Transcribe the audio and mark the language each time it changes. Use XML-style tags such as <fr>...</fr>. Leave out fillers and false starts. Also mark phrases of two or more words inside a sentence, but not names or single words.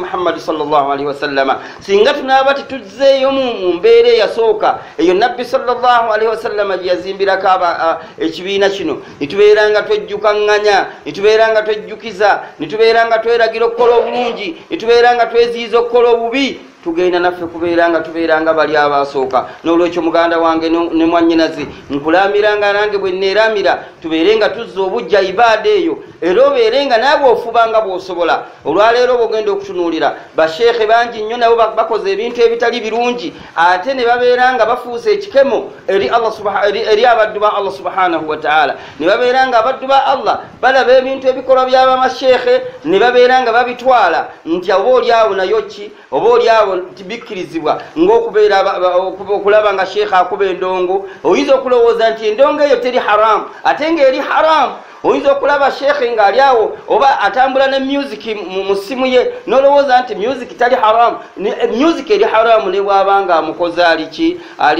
<lg>Muhammad</lg> <ar>صلى الله عليه وسلم</ar> <lg>singa tunaaba tituzzeeyo mu mbeera eyasooka eyo nabbi</lg> <ar>صلى الله عليه وسلم</ar> <lg>gye yazimbirako ekibiina kino nitubeera nga twejjukanganya nitubeera nga twejjukiza nitubeera nga tweragira okukola obulungi nitubeera nga tweziyiza okukola obubi tugenda naffe kubeera nga tubeera nga bali abasooka n'olwekyo muganda wange ne mwannyinaze nkulaamira nga nange bwe nneeramira tubeere nga tuzza obujja ibaada eyo era obeere nga naawe ofuba nga bw'osobola olwaleero bw'ogenda okutunuulira basheekhe bangi nnyo nabo bakoze ebintu ebitali birungi ate ne babeera nga bafuuse ekikemo eri abaddu ba Allah</lg> <ar>سبحانه وتعالى</ar> <lg>ne babeera nga abaddu ba Allah balaba ebintu ebikolwa by'abamasheekhe ne babeera nga babitwala nti oba oliawo nayo ki oba oliawo tibikkirizibwa ng'okubeera okulaba nga sheekhe akuba endongo oyinza okulowooza nti endongo eyo teri haramu ate ng'eri haramu oyinza okulaba sheekhe ng'ali awo oba atambula ne music mu ssimu ye n'olowooza nti music tali haramu music eri haramu ne bw'aba nga amukoze ali</lg>